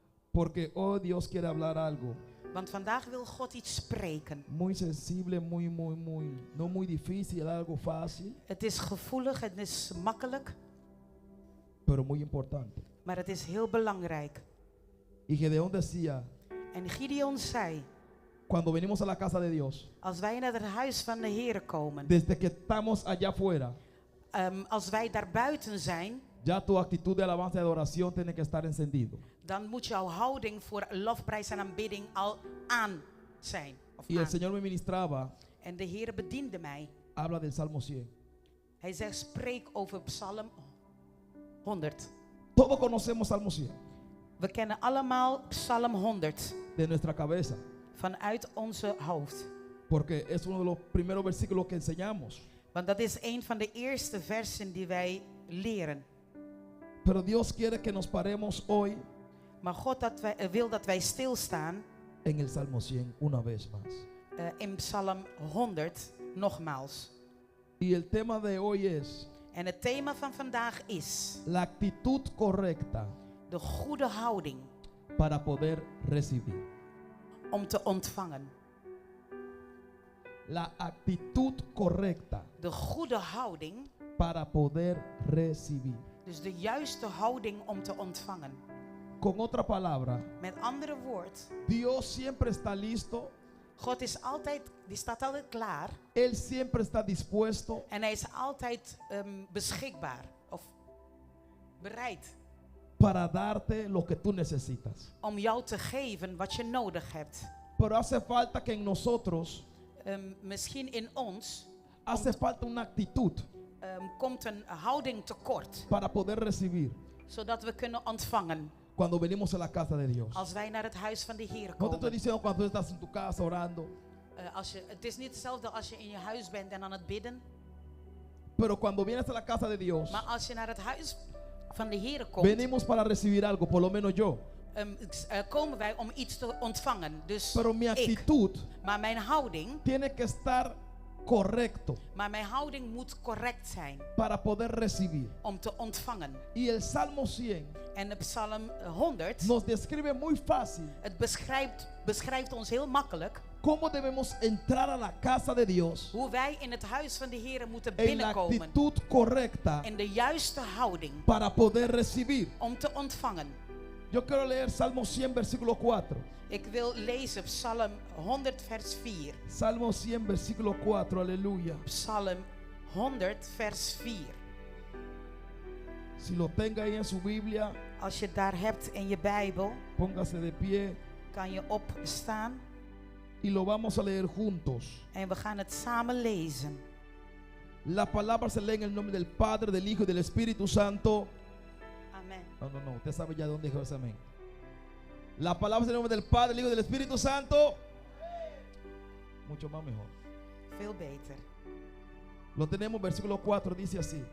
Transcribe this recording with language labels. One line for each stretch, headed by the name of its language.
Spanish: Porque hoy Dios quiere hablar algo
Dutch: Want vandaag wil God iets spreken.
Spanish: muy sensible, no muy difícil, algo fácil,
Dutch: Het is gevoelig, het is makkelijk,
Spanish: pero muy importante.
Dutch: maar het is heel belangrijk.
Spanish: Y Gedeón decía,
Dutch: En Gideon zei,
Spanish: cuando venimos a la casa de Dios,
Dutch: als wij naar het huis van de Heer komen,
Spanish: desde que estamos allá afuera,
Dutch: als wij daar buiten zijn,
Spanish: ya tu actitud de alabanza y adoración tiene que estar encendido.
Dutch: dan moet jouw houding voor lofprijs en aanbidding al aan zijn. Of
Spanish: Y el
Dutch: aan.
Spanish: Señor me ministraba,
Dutch: En de Heer bediende mij.
Spanish: habla del Salmo 100.
Dutch: Hij zegt, spreek over Psalm 100.
Spanish: Todos conocemos Salmo 100
Dutch: We kennen allemaal Psalm 100
Spanish: de nuestra cabeza,
Dutch: vanuit onze hoofd.
Spanish: porque es uno de los primeros versículos que enseñamos.
Dutch: Want dat is een van de eerste versen die wij leren.
Spanish: Pero Dios quiere que nos paremos hoy
Dutch: Maar God wil dat wij stilstaan
Spanish: en el Salmo 100 una vez más.
Dutch: in Psalm 100 nogmaals.
Spanish: Y el tema de hoy es
Dutch: En het thema van vandaag is
Spanish: la actitud correcta
Dutch: de goede houding
Spanish: para poder recibir.
Dutch: om te ontvangen.
Spanish: La actitud correcta
Dutch: De goede houding,
Spanish: para poder recibir.
Dutch: dus de juiste houding om te ontvangen.
Spanish: Con otra palabra,
Dutch: Met andere woord,
Spanish: Dios siempre está listo,
Dutch: God is altijd, die staat altijd klaar
Spanish: Él siempre está dispuesto
Dutch: en hij is altijd beschikbaar of bereid
Spanish: para darte lo que tú necesitas.
Dutch: om jou te geven wat je nodig hebt.
Spanish: Pero hace falta que en nosotros,
Dutch: Misschien in ons
Spanish: hace falta una actitud
Dutch: komt een houding tekort,
Spanish: para poder recibir
Dutch: zodat we kunnen ontvangen
Spanish: cuando venimos a la casa de Dios.
Dutch: als wij naar het huis van de Heer
Spanish: No te estoy
Dutch: komen.
Spanish: diciendo cuando tú estás en tu casa orando,
Dutch: Het is niet hetzelfde als je in je huis bent en aan het bidden,
Spanish: pero cuando vienes a la casa de Dios,
Dutch: maar als je naar het huis van de Heer komt,
Spanish: venimos para recibir algo, por lo menos yo.
Dutch: komen wij om iets te ontvangen. Dus
Spanish: Pero mi
Dutch: ik.
Spanish: actitud
Dutch: Maar mijn houding,
Spanish: tiene que estar correcto
Dutch: moet correct zijn
Spanish: para poder recibir.
Dutch: om te ontvangen.
Spanish: Y el Salmo 100
Dutch: En de Psalm 100,
Spanish: nos describe muy fácil
Dutch: het beschrijft ons heel makkelijk
Spanish: cómo debemos entrar a la casa de Dios
Dutch: hoe wij in het huis van de Heer moeten
Spanish: en la
Dutch: binnenkomen.
Spanish: actitud correcta
Dutch: In de juiste houding
Spanish: para poder recibir.
Dutch: om te ontvangen.
Spanish: Yo quiero leer Salmo 100, versículo 4.
Dutch: Ik wil lezen Psalm 100 vers 4.
Spanish: Salmo 100, versículo 4, aleluya.
Dutch: Psalm 100 vers 4.
Spanish: Si lo tenga ahí en su Biblia,
Dutch: Als je het daar hebt in je Bijbel,
Spanish: póngase de pie
Dutch: kan je opstaan
Spanish: y lo vamos a leer juntos.
Dutch: en we gaan het samen lezen.
Spanish: La palabra se lee en el nombre del Padre, del Hijo y del Espíritu Santo. Amen. No, usted sabe ya dónde dijo ese amén. La palabra es en el nombre del Padre, del Hijo y del Espíritu Santo. Mucho más mejor.
Dutch: Veel beter.
Spanish: Lo tenemos, versículo 4 dice así.